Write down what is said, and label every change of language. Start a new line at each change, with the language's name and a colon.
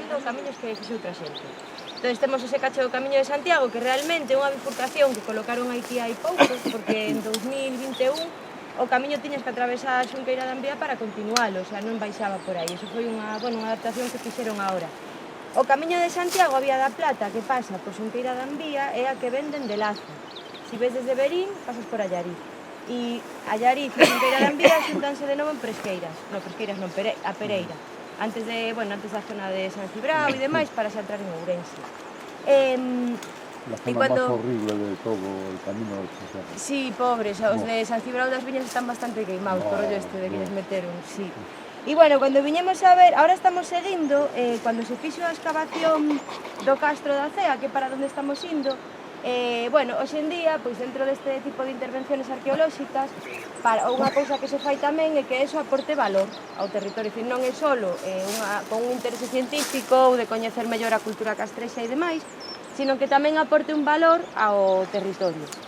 Galician: camiños que fixou outra xente. Entón, temos ese cacho do Camiño de Santiago, que realmente é unha bifurcación que colocaron aquí hai pouco, porque en 2021 o camiño tiñas que atravesar a Xunqueira de Ambía para continualo, o sea, non baixaba por aí. Eso foi unha adaptación que fixeron agora. O Camiño de Santiago, a Vía da Plata, que pasa por Xunqueira de Ambía, é a que venden de Lazo. Si ves desde Verín, pasas por Allariz. E Allariz e Xunqueira de Ambía xuntanse de novo en Presqueiras. Non, Presqueiras non, a Pereira. Antes da zona de San Cibrao e demais, para xa entrar en Ourense.
Spanish: La zona más horrible de todo el camino de Santiago.
Galician: Sí, pobres, os de San Cibrao das Viñas están bastante queimados, por rollo este de que les meteron, sí. E bueno, cando viñemos a ver, ahora estamos seguindo, cando se fixo a excavación do Castro da Cea, que para onde estamos indo, bueno, hoxe en día, pois dentro deste tipo de intervenciones arqueolóxicas, unha cousa que se fai tamén é que eso aporte valor ao territorio, dicir, non é só con un interese científico ou de coñecer mellor a cultura castrexa e demais, sino que tamén aporte un valor ao territorio.